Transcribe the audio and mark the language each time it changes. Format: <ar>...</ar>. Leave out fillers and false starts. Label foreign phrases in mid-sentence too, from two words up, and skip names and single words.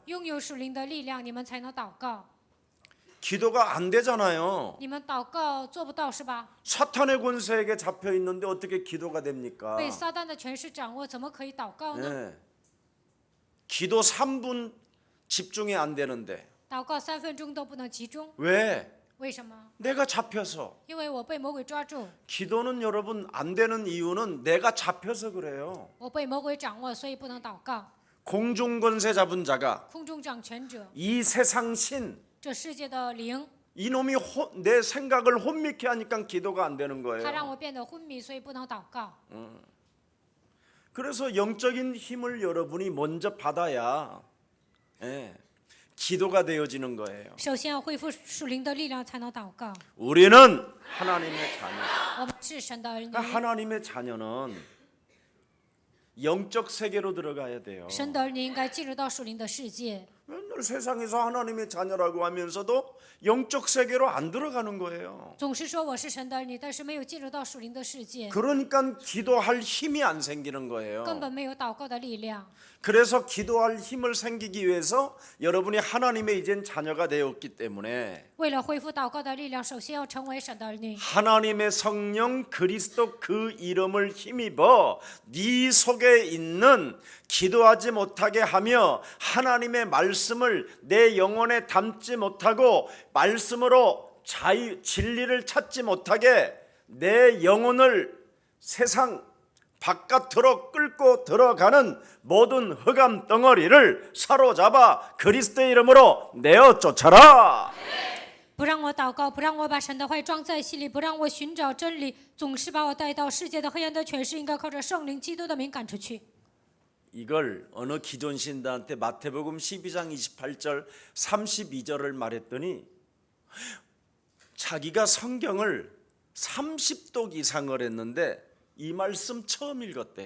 <zh>拥有属灵的力量，你们才能祷告。</zh> <ko>기도가 안 되잖아요.</ko> <zh>你们祷告做不到是吧？</zh> <ko>사탄의 권세에게 잡혀 있는데 어떻게 기도가 됩니까?</ko> <zh>被撒旦的权势掌握，怎么可以祷告呢？</zh> <ko>네. 기도 3분 집중이 안 되는데</ko> <zh>祷告3分钟都不能集中，</zh> <ko>왜?</ko> <zh>为什么？</zh> <ko>내가 잡혀서.</ko> <zh>因为我被魔鬼抓住，</zh> <ko>기도는 여러분 안 되는 이유는 내가 잡혀서 그래요.</ko> <zh>我被魔鬼掌握，所以不能祷告。</zh> <ko>공중 권세 잡은 자가</ko> <zh>空中掌权者，</zh> <ko>이 세상 신</ko> <zh>这世界的灵，</zh> <ko>이놈이 내 생각을 혼미케 하니까 기도가 안 되는</ko> <zh>他让</zh> <ko>거예요.</ko> <zh>我变得昏迷，所以不能祷告。</zh> <ko>그래서 영적인 힘을 여러분이 먼저 받아야 기도가 되어지는 거예요.</ko> <zh>首先要恢复属灵的力量，才能祷告。</zh> <ko>우리는 하나님의 자녀.</ko> <zh>我们是神的儿女，</zh> <ko>하나님의 자녀는 영적 세계로 들어가야 돼요.</ko> <zh>神的儿女应该进入到属灵的世界。</zh> <ko>맨날 세상에서 하나님의 자녀라고 하면서도 영적 세계로 안 들어가는 거예요.</ko> <zh>总是说我是神的儿女，但是没有进入到属灵的世界，</zh> <ko>그러니까 기도할 힘이 안 생기는</ko> <zh>根</zh> <ko>거예요.</ko> <zh>本没有祷告的力量。</zh> <ko>그래서 기도할 힘을 생기기 위해서 여러분이 하나님의 이젠 자녀가 되었기 때문에</ko> <zh>为了恢复祷告的力量，首先要成为神的儿女。</zh> <ko>하나님의 성령 그리스도 그 이름을 힘입어 네 속에 있는 기도하지 못하게 하며 하나님의 말씀을 내 영혼에 담지 못하고 말씀으로 진리를 찾지 못하게 내 영혼을 세상 바깥으로 끌고 들어가는 모든 흑암 덩어리를 사로잡아 그리스도의 이름으로 내어 쫓아라.</ko> <zh>不让我祷告，不让我把神的话装在心里，不让我寻找真理，总是把我带到世界的黑暗的权势，应该靠着圣灵基督的名赶出去。</zh> <ko>이걸 어느 기존 신자한테 마태복음 12장 28절 32절을 말했더니 자기가 성경을 30독 이상을 했는데 이 말씀 처음 읽었대요.</ko>